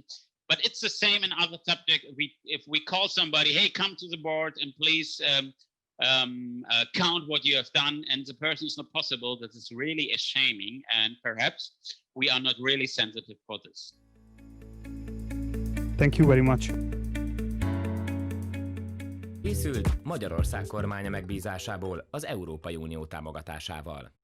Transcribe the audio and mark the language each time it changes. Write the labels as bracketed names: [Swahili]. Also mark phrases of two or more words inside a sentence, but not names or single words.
[English] But it's the same in other subjects. If we call somebody, hey, come to the board and please count what you have done, and the person is not possible, that is really a shaming. And perhaps we are not really sensitive for this. Thank you very much. [Hungarian] Készült Magyarország kormánya megbízásából az Európai Unió támogatásával.